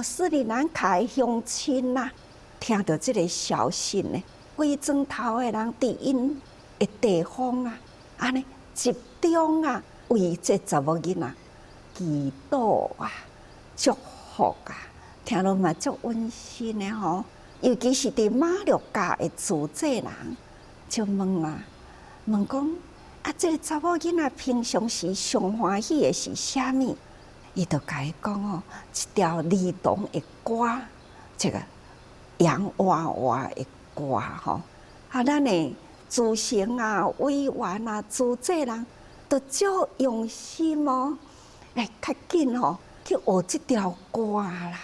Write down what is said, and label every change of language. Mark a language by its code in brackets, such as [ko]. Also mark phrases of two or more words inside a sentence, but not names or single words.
[nan] 斯里兰卡的乡亲啊，听到这个消息呢，规庄头的人伫因的地方啊，安尼集中啊，为这查某囡仔祈祷啊，祝福啊， 听落嘛足温馨的吼。尤其是伫马六甲的自济人，就问讲啊，这个查某囡仔平常时上欢喜的是啥物？伊就甲伊讲哦，一条儿童的歌，这个洋娃娃的歌吼。啊，咱的自成啊、委员啊、自济人，都足用心哦，来较紧吼去学这条歌啦。